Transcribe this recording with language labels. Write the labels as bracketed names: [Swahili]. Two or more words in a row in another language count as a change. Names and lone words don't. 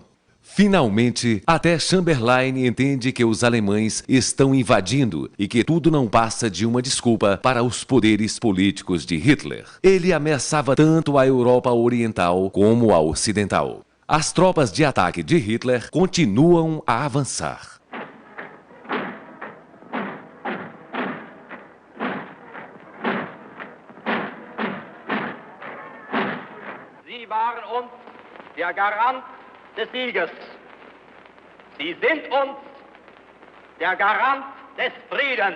[Portuguese] Finalmente, até Chamberlain entende que os alemães estão invadindo e que tudo não passa de uma desculpa para os poderes políticos de Hitler. Ele ameaçava tanto a Europa Oriental como a Ocidental. As tropas de ataque de Hitler continuam a avançar. [German] Sie waren uns der Garant des Sieges. Sie sind uns der Garant des Friedens.